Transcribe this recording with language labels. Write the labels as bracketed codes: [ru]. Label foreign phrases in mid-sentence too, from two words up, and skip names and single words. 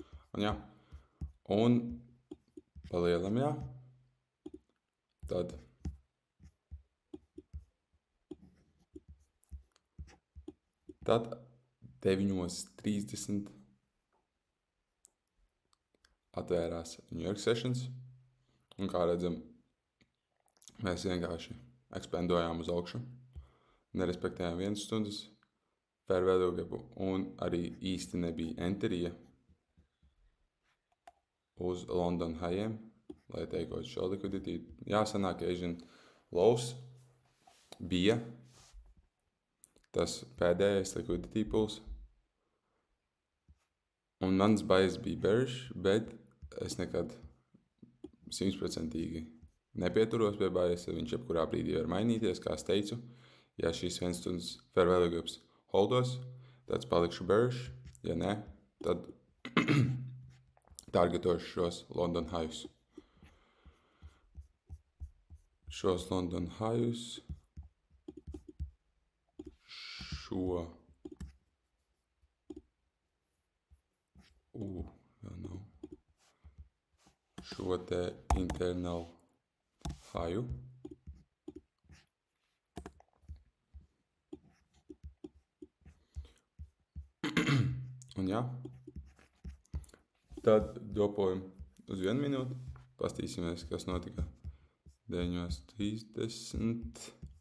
[lv] Un palielam, tad Tad 9:30 atvērās New York Sessions, un kā redzam, mēs vienkārši ekspandojām uz augšu, nerespektējām 1 stundas [en] fair value [lv] gapu, un arī īsti nebija enterija uz London highiem, lai teikot šo liquidity. Jāsanāk, [en] Asian lows [lv] bija tas pēdējais [en] liquidity pools, [lv] un mans bias bija bearish, bet es nekad 100% nepieturos pie bias, viņš jebkurā brīdī var mainīties, kā es teicu. Ja šīs 1 stundas [en] fair value gaps [lv] holdos, tad palikšu bearish, ja ne, tad targetošu šos London highs. Šos London highs, šo te [en] internal high. [lv] Un tad dropojam uz 1 minūti, pastīsimies, kas notika 9:30.